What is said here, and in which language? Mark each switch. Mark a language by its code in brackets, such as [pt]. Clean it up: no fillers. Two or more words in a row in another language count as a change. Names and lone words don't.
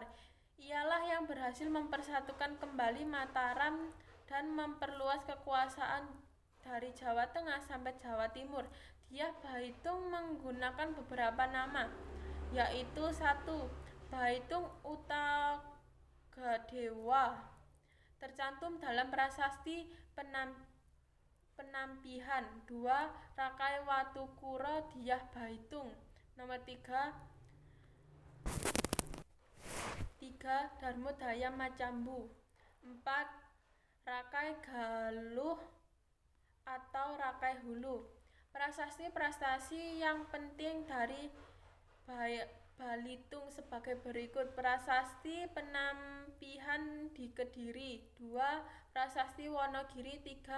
[id] Ialah yang berhasil mempersatukan kembali Mataram dan memperluas kekuasaan dari Jawa Tengah sampai Jawa Timur. Dyah Baitung menggunakan beberapa nama, yaitu 1. Baitung Utagadewa tercantum dalam prasasti penampihan. 2. Rakai Watukuro Dyah Baitung. Nomor 3. Darmodaya Macambu. 4. Rakai Galuh atau Rakai Hulu. Prasasti-prasasti yang penting dari Balitung sebagai berikut. Prasasti Penampihan di Kediri. 2. Prasasti Wonogiri. 3.